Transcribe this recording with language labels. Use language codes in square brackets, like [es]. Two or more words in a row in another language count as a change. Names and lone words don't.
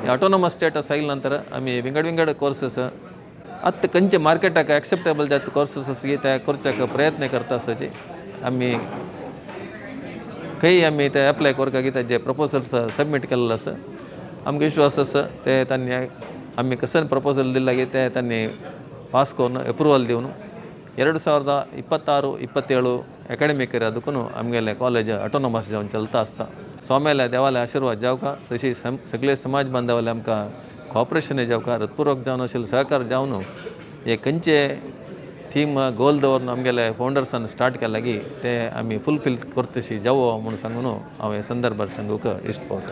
[en] autonomous status [kok] आयिल्ले नंतर आमी विंगड कोर्सेस आत्ता खंयचे मार्केटाक एक्सेप्टेबल जाता कोर्सेस आसा ते करच्याक प्रयत्न करता आसताचे आमी खंय आमी ते एप्लाय करपाक कितें जे [en] proposals submit [kok] केल्लो आसा आमकां विश्वास आसा ते तांणी आमी कसं प्रपोजल दिला की ते तांणी पास करून अप्रुवल दिवन 2026-27 [en] academic year [kn] ಅದಕ್ಕೂ ಆಮೇಲೆ [en] college autonomous [kok] जावन चलता आसता. सो आमेले देवाले आशिर्वाद जावका तशी सगळे समाज बांधवाले आमकां कॉपरेशन जावका हृतपूर्वक जावन आशिल्लें सहकार जावन हे खंयचे थीम गोल दवरून आमगेले फावंडर्सान स्टार्ट केला की ते आमी फुलफील करतशी जावो म्हणून सांगून हांव हे संदर्भात सांगूक इश्ट पावता.